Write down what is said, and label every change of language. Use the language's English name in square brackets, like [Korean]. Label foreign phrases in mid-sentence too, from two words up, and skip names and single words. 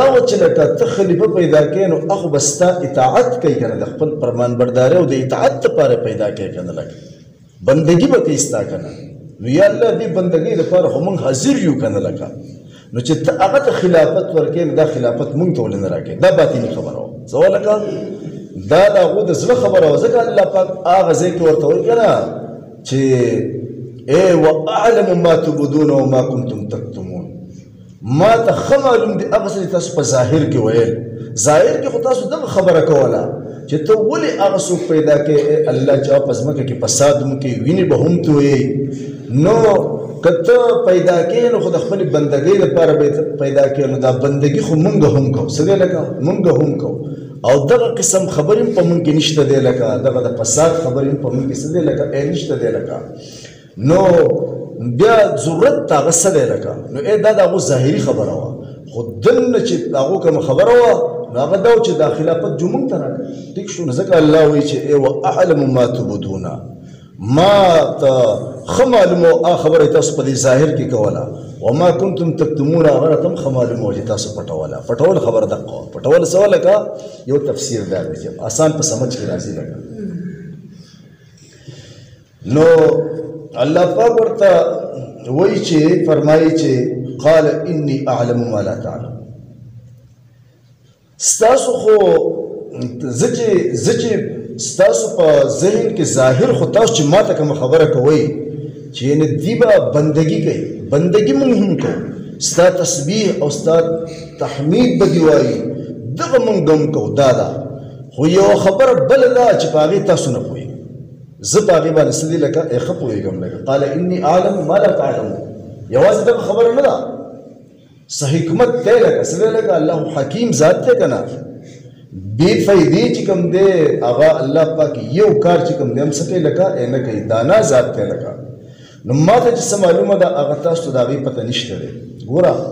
[Pashto] وه چې لکه ته خلیفه پیدا کوې نو هغه به ستا اطاعت کوي که نه د خپل فرمانبردارۍ او د اطاعت دپاره پیدا کوي که نه لکه بندګي به کوي ستا که نه نو یا الله دې بندګۍ لپاره خو موږ حاضر یو که نه لکه نو چې ته هغه ته خلافت ورکوې نو دا خلافت موږ ته ولې نه راکوې دا باطني خبره وه څه وه لکه دا د هغو د زړه خبره وه ځکه الله پاک هغه ځای کې ورته وایي که نه چې [Arabic] وَأَعْلَمُ مَا تُبْدُونَ وَمَا كُنْتُمْ تَكْتُمُونَ [Pashto] ما ته ښه معلوم دی هغه څه چې تاسو په ظاهر کې ویل ظاهر کې خو تاسو دغه خبره کوله چې ته ولې هغه څوک پیدا کړې الله چې هغه په ځمکه کې فساد هم کوي وینې به هم تویې نو که ته پیدا کړې نو خو د خپلې بندګۍ لپاره به پیدا کړې نو دا بندګي خو مونږ هم کوو څه دی لکه مونږ هم کوو او دغه قسم خبرې هم په مونږ کې نشته دی لکه دغه د فساد خبرې هم په مونږ کې څه دی لکه نشته دی لکه نو بیا ضرورت ته هغه څه دی لکه نو دا د هغو ظاهري خبره وه خو دلته چې د هغو کومه خبره وه نو هغه دا و چې دا خلافت جو موږ ته راکړه ټیک شو نو ځکه الله وایي چې [Arabic] وَأَعْلَمُ مَا تُبْدُونَ [Pashto] ما ته ښه معلومه هغه خبره تاسو په دې ظاهر کې کوله [Arabic] وما کنتم تکتمون [Pashto] هغه راته هم ښه معلومه وه چې تاسو پټوله پټول خبره دقه وه پټول څه وه لکه یو تفسیر دا دی چې آسان په سمجھ کې راځي لکه نو الله پاک ورته وایي چې فرمایي چې [Arabic] قال انی اعلم ما لا تعلم [Pashto] ستاسو خو زه چې ستاسو په ذهن کې ظاهر خو تاسو چې ما ته کومه خبره کوئ چې یعنې دوی به بندګي کوي بندګي موږ هم کوو ستا تسبیح او ستا تحمید به دې وایي دغه موږ هم کوو دا ده خو یوه خبره بله ده چې په هغې تاسو نه پوهېږئ زه په هغې باندې څه دي لکه ښه پوهېږم لکه [Arabic] قال انی اعلم ما لا تعلمون [Pashto] یوازې دغه خبره نه ده څه حکمت دی لکه څه دی لکه الله حکیم ذات دی که نه بې فایدې چې کوم دی هغه الله پاک یو کار چې کوم دی هم څه کوي لکه نه کوي دانا ذات دی لکه نو ما ته چې څه معلومه ده هغه تاسو ته د هغې پته نشته دی ګوره